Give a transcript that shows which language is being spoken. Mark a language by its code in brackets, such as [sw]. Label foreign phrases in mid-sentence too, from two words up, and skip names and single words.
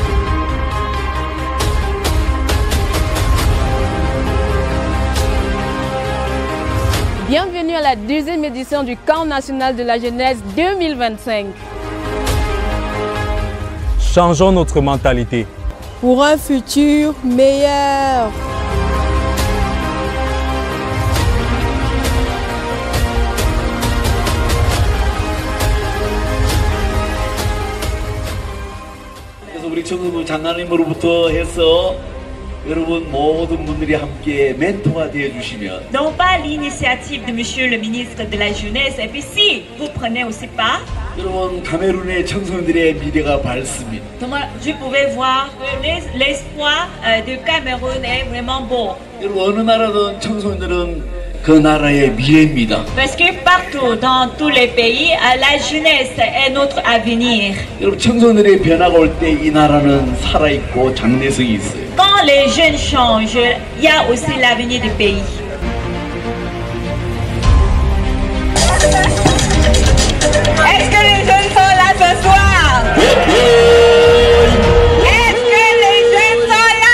[fr] Bienvenue à la 2e édition du Camp national de la jeunesse 2025. Changeons notre mentalité. Pour un futur meilleur. [ko] 우리 청소부 장관님으로부터 해서 여러분 모든 분들이 함께 멘토가 되어 주시면 [fr] Non pas l'initiative de Monsieur le ministre de la Jeunesse, et puis si vous prenez aussi part, [ko] 여러분 카메룬의 청소년들의 미래가 밝습니다. [fr] je pouvais voir que l'espoir du Cameroun est vraiment beau. [ko] 여러분 어느 나라든 청소년들은 그 나라의 미래입니다. [fr] Parce que partout dans tous les pays, la jeunesse est notre avenir. [ko] 여러분 청소년들의 변화가 올 때 이 나라는 살아있고 장래성이 있어요. [fr] Quand les jeunes changent, il y a aussi l'avenir du pays. Est-ce que les jeunes sont là ce soir? Est-ce que les jeunes sont là?